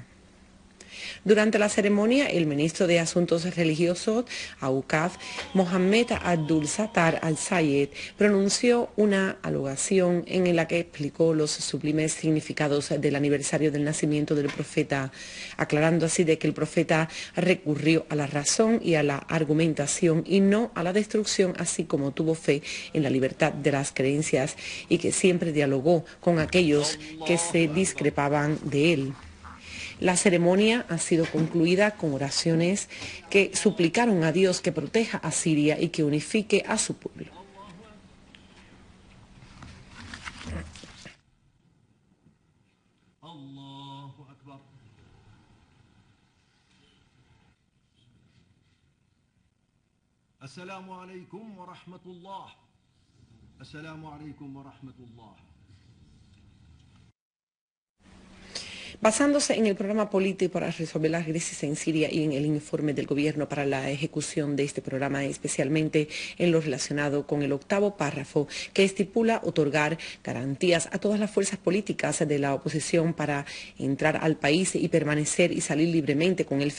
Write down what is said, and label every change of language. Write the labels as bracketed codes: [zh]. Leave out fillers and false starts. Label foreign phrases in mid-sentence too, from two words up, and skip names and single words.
[es] Durante la ceremonia, el ministro de Asuntos Religiosos, Awqaf, Mohammed Abdul-Sattar al-Sayed, pronunció una alocución en la que explicó los sublimes significados del aniversario del nacimiento del profeta, aclarando así de que el profeta recurrió a la razón y a la argumentación y no a la destrucción, así como tuvo fe en la libertad de las creencias y que siempre dialogó con aquellos que se discrepaban de él. La ceremonia ha sido concluida con oraciones que suplicaron a Dios que proteja a Siria y que unifique a su pueblo. [ar] السلام عليكم ورحمة الله. السلام عليكم ورحمة الله. [es] Basándose en el programa político para resolver la crisis en Siria y en el informe del gobierno para la ejecución de este programa, especialmente en lo relacionado con el octavo párrafo que estipula otorgar garantías a todas las fuerzas políticas de la oposición para entrar al país y permanecer y salir libremente con el